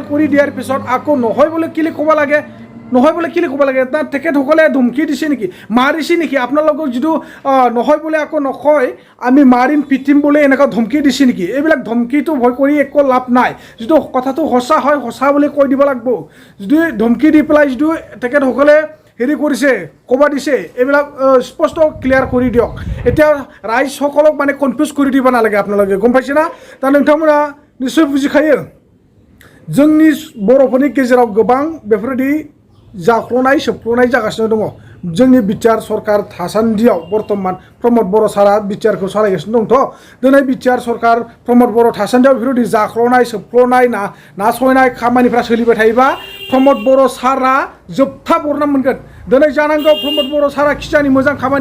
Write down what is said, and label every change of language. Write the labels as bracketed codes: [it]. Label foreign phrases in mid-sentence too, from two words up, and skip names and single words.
[as] কৰি দিয়াৰ পিছত আকৌ নহয় বোলে কেলে ক'ব লাগে নহয় বোলে কেলে ক'ব লাগে তাত তেখেতসকলে ধমকি দিছে নেকি মাৰিছে নেকি আপোনালোকক যিটো নহয় বোলে আকৌ নকয় আমি মাৰিম পিটিম বোলে এনেকুৱা ধমকি দিছে নেকি এইবিলাক ধমকিটো ভয় কৰি একো লাভ নাই যিটো কথাটো সঁচা হয় সঁচা বুলি কৈ দিব লাগিব যদি ধমকি দি পেলাই যিটো তেখেতসকলে হেৰি কৰিছে ক'ব দিছে এইবিলাক স্পষ্ট ক্লিয়াৰ কৰি দিয়ক এতিয়া ৰাইজসকলক মানে কনফিউজ কৰি দিব নালাগে আপোনালোকে গম পাইছে না [brx] दा नोंथांमोना निश्चय बुजिखायो जोंनि बर'फोरनि गेजेराव गोबां बेफोरबायदि जाख्ल'नाय सोबख्ल'नाय जागासिनो दङ जोंनि बिटिआर सरकार थासान्दियाव बर्तमान प्रमद बर' सारा बिटिआरखौ सालायगासिनो दंथ' दिनै बिटिआर सरकार प्रमद बर' थासान्दियाव बेफोरबायदि जाख्ल'नाय सोबख्ल'नाय नासयनाय खामानिफ्रा सोलिबाय थायोबा प्रमद बर' सारा जोबथा बरनाम मोनगोन दिनै जानांगौ प्रमद बर' सारा खिजानि मोजां खामानि